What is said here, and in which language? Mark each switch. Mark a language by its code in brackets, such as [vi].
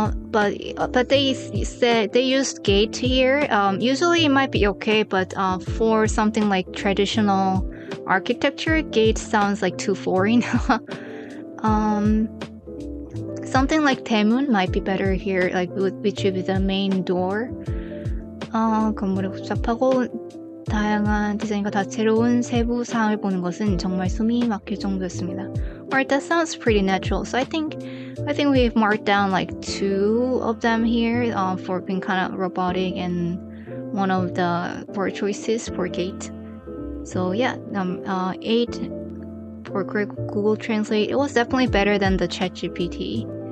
[en] But they said they used gate here. Usually it might be okay, but for something like traditional architecture, gate sounds like too foreign. Something like 대문 might be better here, like which would be the main door. [ko] 건물이 복잡하고 다양한 디자인과 다채로운 세부 사항을 보는 것은 정말 숨이 막힐 정도였습니다. [en] Alright, that sounds pretty natural. So I think we've marked down like 2 of them here for being kind of robotic, and one of the word choices for gate. So yeah, 8 for Google Translate. It was definitely better than the ChatGPT.